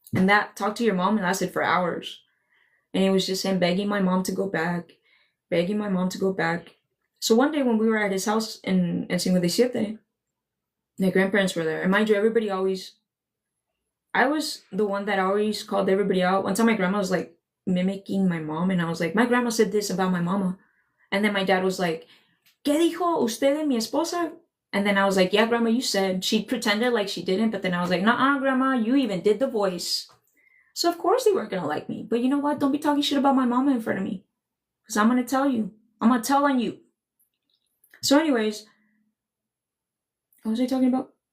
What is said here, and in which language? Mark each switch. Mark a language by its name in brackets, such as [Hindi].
[English] And that talk to your mom lasted for hours. And it was just him begging my mom to go back, begging my mom to go back. So one day when we were at his house in 57, my grandparents were there. And mind you, everybody always, I was the one that always called everybody out. One time my grandma was like mimicking my mom. And I was like, my grandma said this about my mama. And then my dad was like, [Spanish] ¿Qué dijo usted de mi esposa? [English] And then I was like, yeah, Grandma, you said. She pretended like she didn't, but then I was like, nuh-uh, Grandma, you even did the voice. So of course they weren't going to like me. But you know what? Don't be talking shit about my mama in front of me. Because I'm going to tell you. I'm going to tell on you. So anyways, what was I talking about?